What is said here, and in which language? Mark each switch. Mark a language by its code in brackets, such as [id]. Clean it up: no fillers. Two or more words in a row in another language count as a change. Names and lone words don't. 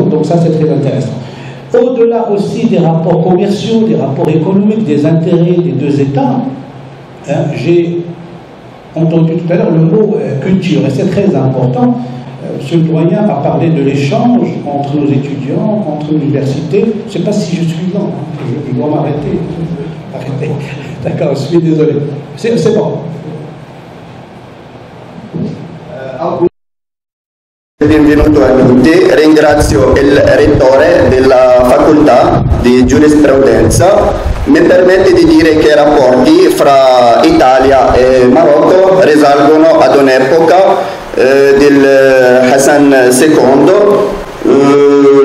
[fr] Donc ça c'est très intéressant. Au-delà aussi des rapports commerciaux, des rapports économiques, des intérêts des deux États, hein, j'ai entendu tout à l'heure le mot culture, et c'est très important. M. le doyen a parlé de l'échange entre nos étudiants, entre l'université. Je ne sais pas si je suis lent, hein, je dois m'arrêter. D'accord, je suis désolé. C'est bon. [it] Benvenuto a tutti, ringrazio il rettore della facoltà di giurisprudenza. Mi permette di dire che i rapporti fra Italia e Marocco risalgono ad un'epoca del Hassan II.